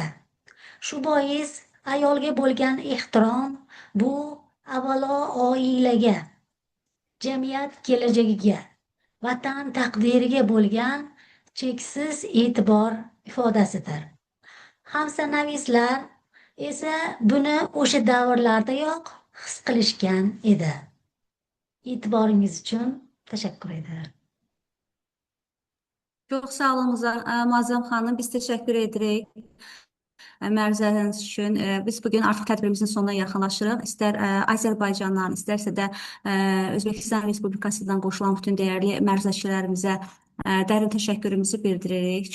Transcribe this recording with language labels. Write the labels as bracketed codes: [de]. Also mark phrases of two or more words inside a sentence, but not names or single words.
[uz] Shu bois ayolga bo'lgan ehtirom bu avvalo oilaga, jamiyat kelajagiga, vatan taqdiriga bo'lgan cheksiz e'tibor ifodasidir. Hamsanavislar esa buni o'sha davrlardayoq his qilishgan edi. E'tiboringiz uchun tashakkur ederim. [az] Çox sağ olun Muazzam xanım. Biz təşəkkür edirik məruzələriniz üçün. Biz bugün artıq tədbirimizin sonuna yaxınlaşırıq. İstər Azərbaycandan, istərsə də Özbəkistan Respublikasından qoşulan bütün dəyərli məruzəçilərimizə dərin təşəkkürümüzü bildiririk.